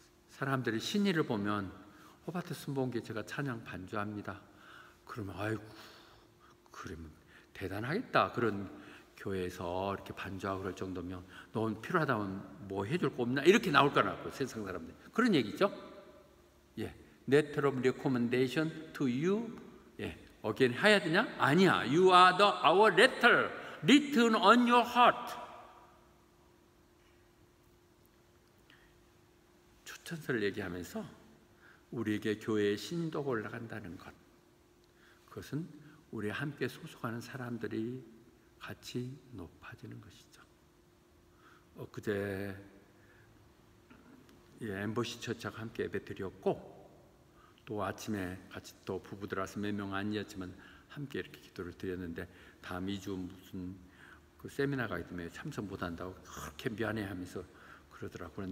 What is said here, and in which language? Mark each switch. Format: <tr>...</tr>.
<ko>사람들이 신의를 보면 호바트 순복음교회 제가 찬양 반주합니다. 그러면 아이고 그러면 대단하겠다. 그런 교회에서 이렇게 반주하고 그럴 정도면 넌 필요하다면 뭐 해줄 거 없나? 이렇게 나올 거라고 세상 사람들. 그런 얘기죠.</ko> <en>Letter of recommendation to you.</en> <ko>again 해야 되냐? 아니야.</ko> <en>You are our letter written on your heart.</en> <ko>추천서를 얘기하면서 우리에게 교회의 신도가 올라간다는 것, 그것은 우리 함께 소속하는 사람들이 같이 높아지는 것이죠. 엊그제 엠버시 처치하고 함께 예배 드렸고 또 아침에 같이 또 부부들 와서 몇 명 아니었지만 함께 이렇게 기도를 드렸는데 다음 2주 무슨 그 세미나가 있기 때문에 참석 못한다고 그렇게 미안해하면서 그러더라고요.</ko>